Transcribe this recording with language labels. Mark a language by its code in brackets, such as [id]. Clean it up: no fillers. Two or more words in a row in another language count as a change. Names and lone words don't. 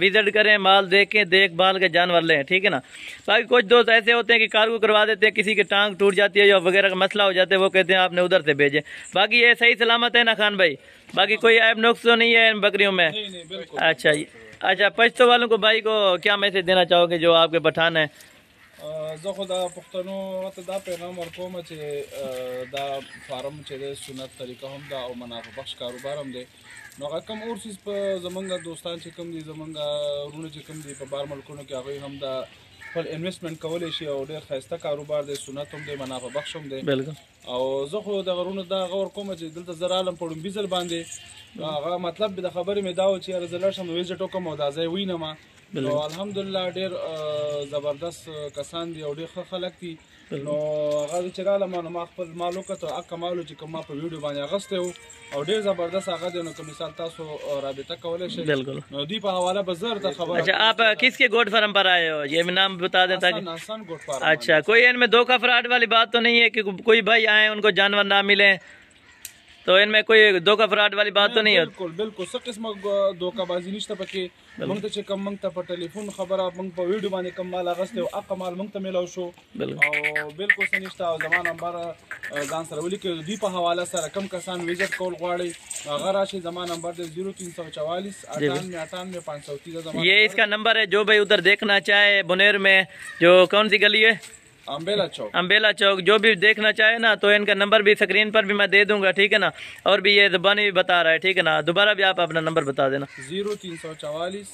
[ur] وزٹ کریں، مال دیکھیں، دیکھ بھال کے جانور لیں، ٹھیک ہے نا؟ باقی کچھ دوست ایسے ہوتے ہیں کہ کارگو کروا دیتے ہیں، کسی کی ٹانگ ٹوٹ جاتی ہے یا وغیرہ کا مسئلہ ہو جاتا ہے، وہ کہتے ہیں آپ نے ادھر سے بھیجیں۔ باقی یہ صحیح سلامت ہے نا خان بھائی؟ باقی کوئی عیب نقص تو نہیں ہے ان بکریوں میں؟ اچھا اچھا پشتو والوں کو بھائی کو کیا میسج دینا چاہو گے جو آپ کے پٹھان ہیں؟ [ps] زه خو د پښتنو ته دا پیغام ورکوم چې دا فارم چې د سنت طریقه هم دا او منافع بخش کاروبار هم دی نو هغه کم اور چیز په زمونږ دوستان چې کوم دي زمونږ ورونه چې کوم دي په بار ملکونو کې هغوی هم دا خپل انویسټمنټ کولی شي او ډېر ښایسته کاروبار دی، سنت هم دی، منافع بخش هم دی. او زه خو دغه ورونو دا هغه ورکوم چې دلته زه رالم په ړومبي ځل باندې هغه مطلب د خبرې مې دا و چې یاره زه لاړ شم ویزټ وکړم او دا ځای ووینم. نو الحمدلله ډېر زبردست کسان دي او ډېر ښه خلک دي. نو هغه چې رالم نو ما خپل مال وکتو، هغه مال چې کوم ما په ویډیو باندې اخیستی و او ډېر زبردست هغه دی. نو که مثال تاسو رابطه کولی شئ نو دوی په حواله به زه درته خبره. [ur] اچھا آپ کس کے گوٹ فارم پر آئے ہو؟ یہ نام بتا دیں تاکہ. حسن گوٹ فارم. اچھا کوئی ان میں دھوکہ فراڈ والی بات تو نہیں ہے کہ کوئی بھائی آئے ان کو جانور نہ ملے تو ان میں کوئی دھوکہ فراڈ والی بات تو نہیں ہے؟ [ps] بالکل بالکل څه قسمه دھوکه بازی نشته پکې. موږ ته چې کوم موږ ته په ټلیفون خبره موږ په ویډیو باندې کوم مال اخیستی او هغه مال موږ ته میلاو شو او بالکل څه نشته. او زما نمبر ځان سره ولیکئ، دوی په حواله سره کوم کسان ویزټ کول غواړئ هغه راشي. زما نمبر دی 0344 98 530. [ur] یہ اس کا نمبر ہے جو بھائی ادھر دیکھنا چاہے بنیر میں جو کون سی گلی ہے؟ امبیلا چوک. امبیلا چوک. جو بھی دیکھنا چاہے نا تو ان کا نمبر بھی اسکرین پر بھی میں دے دوں گا، ٹھیک ہے نا؟ اور بھی یہ زبانی بھی بتا رہا ہے، ٹھیک ہے نا؟ دوبارہ بھی آپ اپنا نمبر بتا دینا. 0344